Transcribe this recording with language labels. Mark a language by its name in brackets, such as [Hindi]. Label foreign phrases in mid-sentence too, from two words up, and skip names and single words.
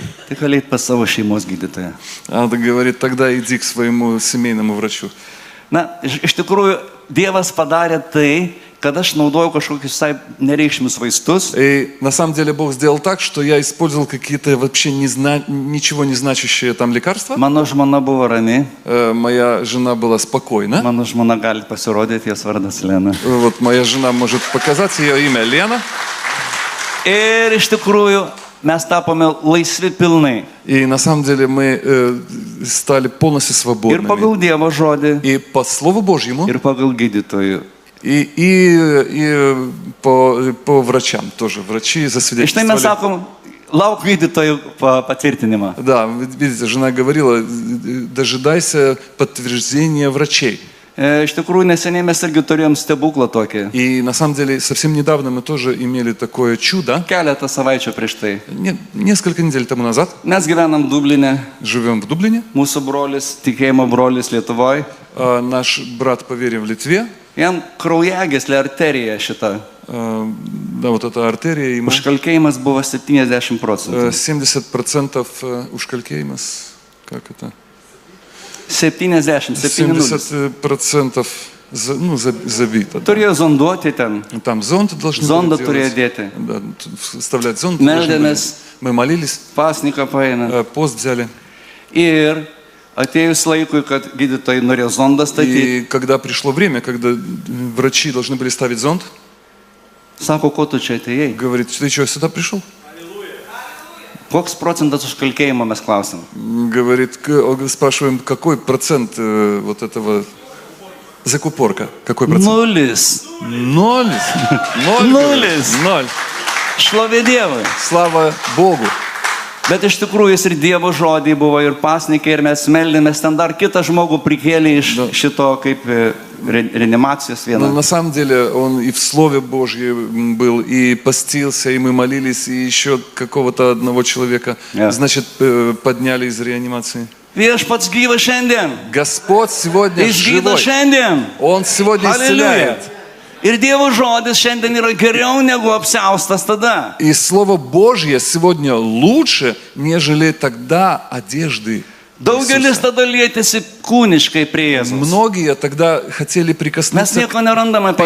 [Lithuanian] Tai galėt pas savo šeimos gydytoją. [Russian] Она говорит, тогда иди к своему семейному врачу. [Lithuanian] Na, iš tikrųjų, Dievas padarė tai, kad aš naudojau kažkokius visai nereikšmius vaistus. [Russian] И на самом деле Бог сделал так, что я использовал какие-то вообще ничего не значащие там лекарства. [Lithuanian] Mano žmona buvo rami. [Russian] Моя жена была спокойна. [Lithuanian] Mano žmona gali pasirodyti, jos vardas Lena. [Russian] Вот моя жена может показать ее имя Лена. [Lithuanian] Ir iš tikrųjų, mes tapome laisvi pilnai. [Russian] И на самом деле мы стали полностью [Lithuanian] Ir [Russian] свободными. [Lithuanian] pagal Dievo žodį, [Russian] И по Слову Божьему, [Lithuanian] ir pagal gydytojų. [Russian] и по врачам тоже. Врачи [Lithuanian] Ir štai mes [Russian] засвидетельствовали. [Lithuanian] sakom, lauk gydytojų patvirtinimą. [Russian] Да, видите, жена говорила, дожидайся подтверждения врачей. [Lithuanian] Iš tikrųjų, neseniai mes irgi turėjom stebuklą tokį. [Russian] И на самом деле совсем недавно мы тоже имели такое чудо. [Lithuanian] Keletą savaičių prieš tai. [Russian] Несколько недель тому назад [Lithuanian] Mes gyvenam Dubline, [Russian] живем в Дублине. [Lithuanian] mūsų brolis, tikėjimo brolis Lietuvoje. [Russian] Наш брат по вере в Литве. [Lithuanian] Jam kraujagyslė arterija šita. [Russian] Да, вот эта артерия ему [Lithuanian] Užkalkėjimas buvo 70%. [Russian] 70% ушкалькеймас. Как это? 70, 70. 70% забито. Да. [Lithuanian] Turėjo zonduoti ten. [Russian] Там зонд должны [Lithuanian] Zondą [Russian] были [Lithuanian] turėjo [Russian] делать. [Lithuanian] dėti. [Russian] Да, вставлять зонд. [Lithuanian] Meldėmės, [Russian] Мы молились, [Lithuanian] pasniką paėmė. [Russian] пост взяли. [Lithuanian] Ir atėjus laikui, kad gydytojai norėjo zondą statyti, [Russian] И когда пришло время, когда врачи должны были ставить зонд, [Lithuanian] sako, ko tu čia atėjai? [Russian] говорит, ты что, сюда пришел? [Lithuanian] Koks procentas užkalkėjimo mes klausim? [Russian] Говорит, спрашиваем, какой процент вот этого закупорка? Какой процент? 0. 0. 0. Ноль. 0. [Lithuanian] Šlovė Dievui. [Russian] Слава Богу. [Lithuanian] Bet iš tikrųjų jis ir Dievo žodį buvo ir pasnikai, ir mes meldėmės, ten dar kitą žmogų prikėlė iš šito kaip reanimacijos [Russian] Но [Lithuanian] vieną. [Russian] на самом деле он и в Слове Божьем был, и постился, и мы молились, и еще какого-то одного человека, Yeah. значит, подняли из реанимации. [Lithuanian] Viešpats gyvas šiandien. [Russian] Господь сегодня [Lithuanian] Jis gydo [Russian] живой. [Lithuanian] šiandien. [Russian] Он сегодня [Lithuanian] Halleluja. [Russian] исцеляет. [Lithuanian] Ir Dievo žodis šiandien yra geriau negu apsiaustas tada. [Russian] И Слово Божье сегодня лучше, нежели тогда одежды [Lithuanian] Daugelis [Russian] Иисуса. [Lithuanian] tada lietėsi kūniškai prie Jėzaus. [Russian] Многие тогда хотели [Lithuanian] Mes [Russian] прикоснуться [Lithuanian] nieko nerandame apie